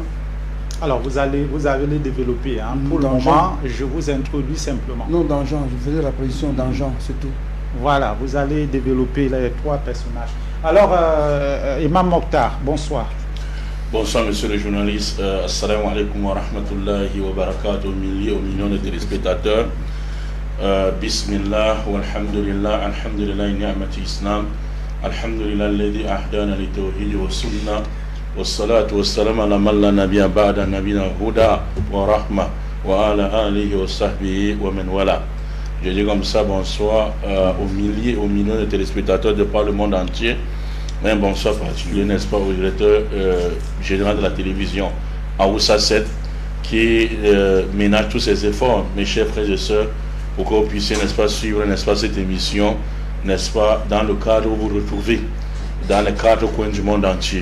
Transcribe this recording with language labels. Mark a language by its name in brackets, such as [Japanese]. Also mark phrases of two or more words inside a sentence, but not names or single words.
[French] Alors, vous allez les développer. Pour le moment, je vous introduis simplement. Non, dans Jean, je faisais la position dans Jean, c'est tout. Voilà, vous allez développer les 3 personnages. Alors, Imam Mokhtar, bonsoir. Bonsoir, monsieur le journaliste. [Arabic] السلام عليكم ورحمة الله وبركاته, [French] milliers ou millions de téléspectateurs. [Arabic] بسم الله، والحمد لله، الحمد لله، نعمة الإسلام، الحمد لله، الذي هدانا للتوحيد والسنة، والصلاة والسلام على من لا نبي بعد نبينا هدى ورحمة، وعلى آله وصحبه ومن والى. [French] Je dis comme ça, bonsoir aux milliers, aux millions de téléspectateurs de par le monde entier. Un bonsoir particulier, n'est-ce pas, au directeur général de la télévision, Aoussa 7, qui ménage tous ses efforts, mes chers frères et sœurs, pour que vous puissiez, n'est-ce pas, suivre, n'est-ce pas, cette émission, n'est-ce pas, dans le cadre où vous vous retrouvez, dans les quatre coins du monde entier.